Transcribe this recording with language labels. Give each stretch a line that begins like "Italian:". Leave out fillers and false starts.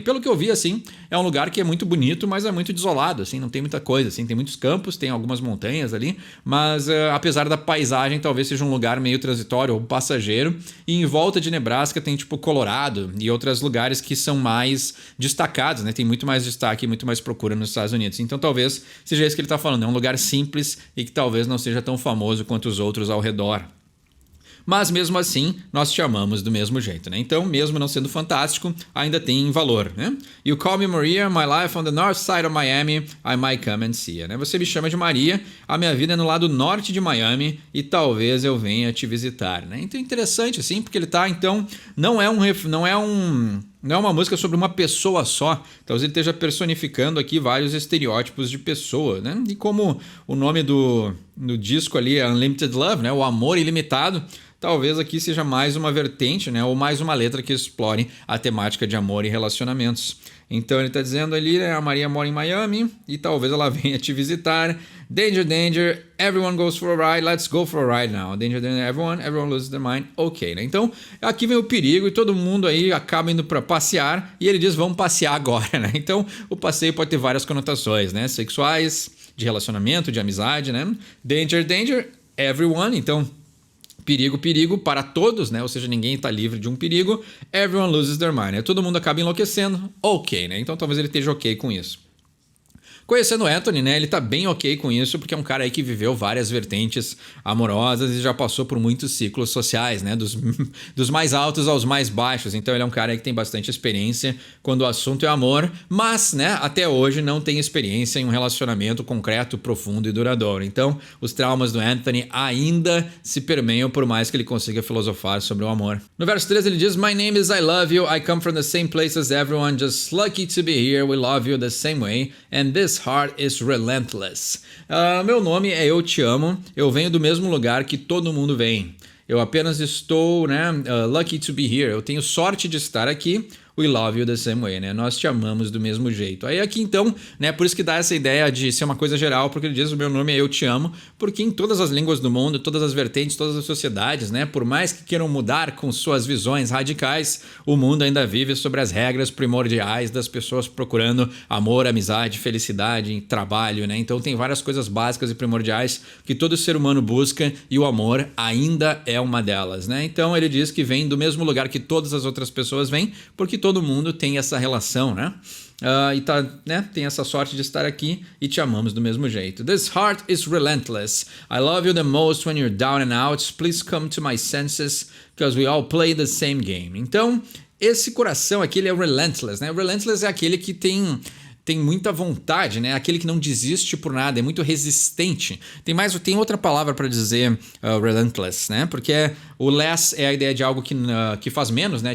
Portuguese: Pelo que eu vi, assim, é um lugar que é muito bonito, mas é muito desolado, assim, não tem muita coisa, assim, tem muitos campos, tem algumas montanhas ali, mas apesar da paisagem, talvez seja um lugar meio transitório ou passageiro, e em volta de Nebraska tem, tipo, Colorado e outros lugares que são mais destacados, né, tem muito mais destaque e muito mais procura nos Estados Unidos, então talvez seja isso que ele tá falando, é um lugar simples e que talvez não seja tão famoso quanto os outros ao redor. mas mesmo assim nós te amamos do mesmo jeito, né? Então, mesmo não sendo fantástico, ainda tem valor, né?
English: You call me Maria, my life on the north side of Miami, I might come and see you, né?
Portuguese: Você me chama de Maria, a minha vida é no lado norte de Miami e talvez eu venha te visitar, né? Então, interessante assim, porque ele tá, então, não é uma música sobre uma pessoa só. Talvez ele esteja personificando aqui vários estereótipos de pessoa, né? E como o nome do disco ali é Unlimited Love, né? O amor ilimitado. Talvez aqui seja mais uma vertente, né? Ou mais uma letra que explore a temática de amor e relacionamentos. Então ele está dizendo ali, né? A Maria mora em Miami e talvez ela venha te visitar.
English: Danger, danger, everyone goes for a ride, let's go for a ride now. Danger, danger, everyone loses their mind.
Portuguese: Ok, né? Então aqui vem o perigo e todo mundo aí acaba indo para passear e ele diz, vamos passear agora, né? Então o passeio pode ter várias conotações, né? Sexuais, de relacionamento, de amizade, né?
English: Danger, danger, everyone,
Portuguese: então perigo, perigo para todos, né? Ou seja, ninguém está livre de um perigo.
English: Everyone loses their mind, né?
Portuguese: Todo mundo acaba enlouquecendo. Ok, né? Então talvez ele esteja ok com isso. Conhecendo o Anthony, né, ele tá bem ok com isso, porque é um cara aí que viveu várias vertentes amorosas e já passou por muitos ciclos sociais, né, dos mais altos aos mais baixos. Então ele é um cara aí que tem bastante experiência quando o assunto é amor, mas, né, até hoje não tem experiência em um relacionamento concreto, profundo e duradouro. Então os traumas do Anthony ainda se permeiam, por mais que ele consiga filosofar sobre o amor. No verso 3 ele diz,
English: My name is I love you, I come from the same place as everyone, just lucky to be here, we love you the same way, and this heart is relentless.
Portuguese: Meu nome é Eu Te Amo, eu venho do mesmo lugar que todo mundo vem. Eu apenas estou, né,
English: lucky to be here.
Portuguese: Eu tenho sorte de estar aqui.
English: We love you the same way, né?
Portuguese: Nós te amamos do mesmo jeito. Aí aqui então, né, por isso que dá essa ideia de ser uma coisa geral, porque ele diz o meu nome é Eu Te Amo, porque em todas as línguas do mundo, todas as vertentes, todas as sociedades, né, por mais que queiram mudar com suas visões radicais, o mundo ainda vive sobre as regras primordiais das pessoas procurando amor, amizade, felicidade, trabalho, né? Então tem várias coisas básicas e primordiais que todo ser humano busca e o amor ainda é uma delas, né? Então ele diz que vem do mesmo lugar que todas as outras pessoas vêm, porque todo mundo tem essa relação, né? E tá, né? Tem essa sorte de estar aqui e te amamos do mesmo jeito.
English: This heart is relentless. I love you the most when you're down and out. Please come to my senses, because we all play the same game.
Portuguese: Então, esse coração aqui, ele é relentless, né? Relentless é aquele que tem muita vontade, né? Aquele que não desiste por nada, é muito resistente. Tem outra palavra para dizer relentless, né? Porque o less é a ideia de algo que faz menos, né?